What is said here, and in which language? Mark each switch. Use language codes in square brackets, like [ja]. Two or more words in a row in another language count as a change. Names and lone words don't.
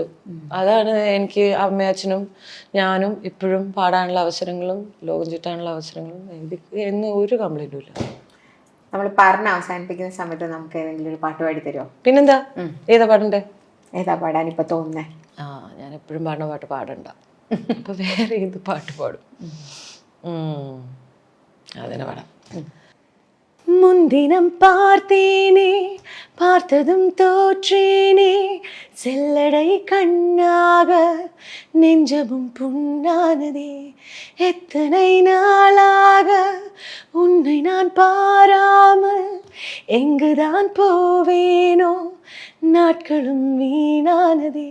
[ml] അതാണ് എനിക്ക് അമ്മയച്ഛനും ഞാനും ഇപ്പോഴും പാടാനുള്ള അവസരങ്ങളും ലോകം ചുറ്റാനുള്ള അവസരങ്ങളും എന്ന് ഒരു കംപ്ലൈന്റും ഇല്ല. നമ്മൾ പറഞ്ഞ് അവസാനിപ്പിക്കുന്ന സമയത്ത് നമുക്ക് ഏതെങ്കിലും ഒരു പാട്ട് പാടി തരുമോ? പിന്നെന്താ, ഏതാ പാടണ്ടേ? ഏതാ പാടാൻ ഇപ്പൊ തോന്നുന്നേ? ഞാൻ എപ്പോഴും പാടുന്ന പാട്ട് പാടണ്ട, അപ്പൊ വേറെ ഏത് പാട്ട് പാടും? അതിനെ പാടാം. [ta] முன்தினம் பார்த்தேனே, பார்த்ததும் தோற்றேனே, செல்லடை கண்ணாக நெஞ்சமும் புண்ணானதே, எத்தனை நாளாக உன்னை நான் பாராமல் எங்குதான் போவேனோ, நாட்களும் வீணானதே,